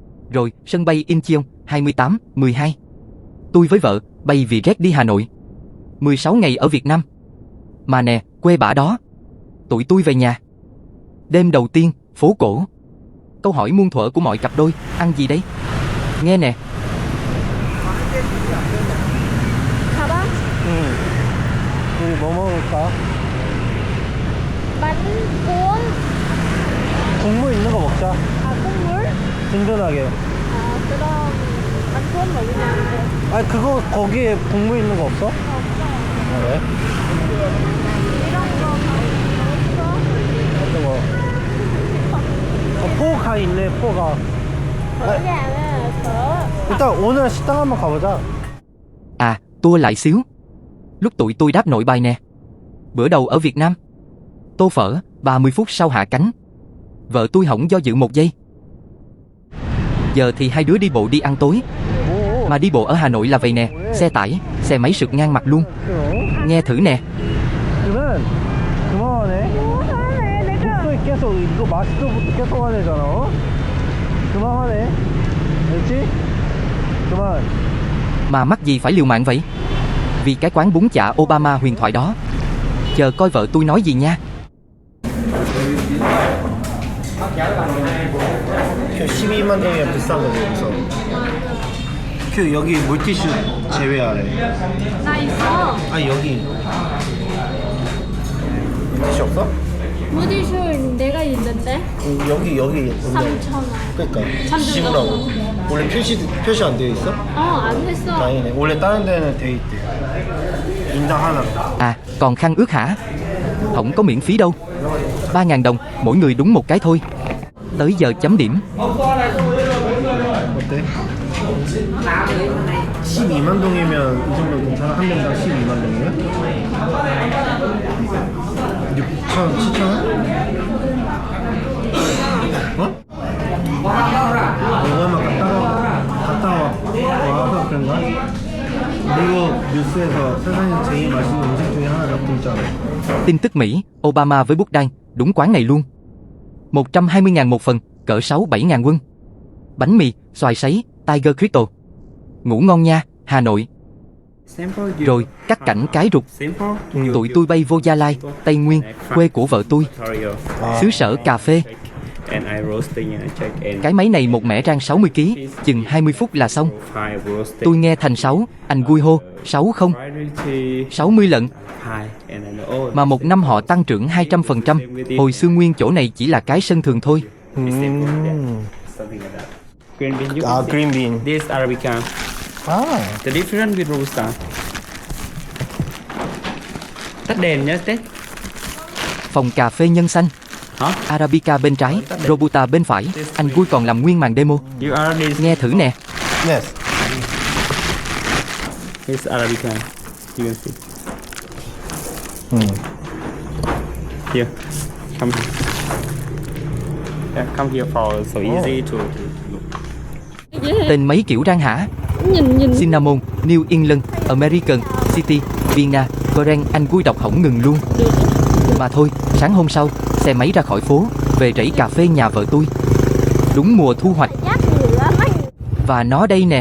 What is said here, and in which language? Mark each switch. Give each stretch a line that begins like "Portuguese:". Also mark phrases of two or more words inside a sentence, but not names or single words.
Vietnamese: Rồi, sân bay Incheon, 28/12. Tôi với vợ, bay Vietjet đi Hà Nội. 16 ngày ở Việt Nam. Mà nè, quê bả đó. Tụi tôi về nhà. Đêm đầu tiên, phố cổ. Câu hỏi muôn thuở của mọi cặp đôi, ăn gì đấy? Nghe nè.
Korean: 가봐? 응. 우리 뭐 먹을까?
Vietnamese: bánh cuốn.
Korean: 국물 있는 거 먹자. À, 국물? 든든하게. À, 그럼
Vietnamese: bánh cuốn
Korean: 먹으면 안 돼. 아니 그거 거기에 국물 있는 거 없어? 없어. 아, 그래? 이런 거 없어? 어떤 거? 포가 있네 포가.
Vietnamese: phở phở.
Korean: 일단 오늘 식당 한번 가보자.
Vietnamese: À, tua lại xíu. Lúc tụi tôi đáp nội bài nè. Bữa đầu ở Việt Nam. Tô phở, 30 phút sau hạ cánh. Vợ tôi hỏng do dự một giây. Giờ thì hai đứa đi bộ đi ăn tối. Mà đi bộ ở Hà Nội là vậy nè, xe tải, xe máy sượt ngang mặt luôn. Nghe thử nè.
Korean: 그러면 그만하네. 목소리 계속 이거 마스터부터 계속 하야 되잖아. 그만하네. 알지? 그만.
Vietnamese: Mà mắc gì phải liều mạng vậy? Vì cái quán bún chả Obama huyền thoại đó. Chờ coi vợ tôi nói gì nha.
Korean: 12만 동이면 비싼 거지 여기서. 그 여기 물티슈 제외하래. 나 있어. 아니 여기 물티슈 없어? 무디슈 내가 있는데. 여기 3,000원. 그러니까 삼천 지우라고. 원래 표시 안 되어 있어? 안 했어. 다행이네. 원래 다른 데는 돼 있대. 인당 하나.
Vietnamese: À, còn khăn ướt hả? Không có miễn phí đâu. 3.000 đồng, mỗi người đúng một cái thôi. Tới giờ chấm điểm.
Korean: 어때? 12만 동이면 이 정도 괜찮아? 한 명당 12만 동이면? 6천, 7천 원? 어? 이거만 갔다 와서 그런가? 미국 뉴스에서 세상에서 제일 맛있는 음식 중에 하나가 있잖아.
Vietnamese: Tin tức Mỹ, Obama với Bush đúng quán này luôn. 120.000 một phần, cỡ 6-7.000 won. Bánh mì, xoài sấy, Tiger Crystal. Ngủ ngon nha, Hà Nội. Rồi, cắt cảnh cái rụt. Tụi tôi bay vô Gia Lai, Tây Nguyên, quê của vợ tôi. Xứ sở cà phê. Cái máy này một mẻ rang 60kg, chừng 20 phút là xong. Tôi nghe thành 6, anh vui hô, 6 không? 60 lận. Mà một năm họ tăng trưởng 200%. Hồi xưa nguyên chỗ này chỉ là cái sân thường thôi.
English: Green bean. green bean. This Arabica. The different with Robusta.
Vietnamese: Tắt đèn nhé, Tết. Phòng cà phê nhân xanh. Hả? Arabica bên trái, Robusta bên phải. Anh vui còn làm nguyên màn demo.
English: You are this.
Vietnamese: Nghe thử nè.
English: Yes. This Arabica. You can see. Here. Come here. Yeah, come here for so easy to look.
Vietnamese: Tên mấy kiểu rang hả? nhìn
English: Cinnamon, New England, American, City, Vienna, Korean.
Vietnamese: Anh vui đọc hỏng ngừng luôn. Mà thôi, sáng hôm sau, xe máy ra khỏi phố, về rẫy cà phê nhà vợ tôi. Đúng mùa thu hoạch. Và nó đây nè.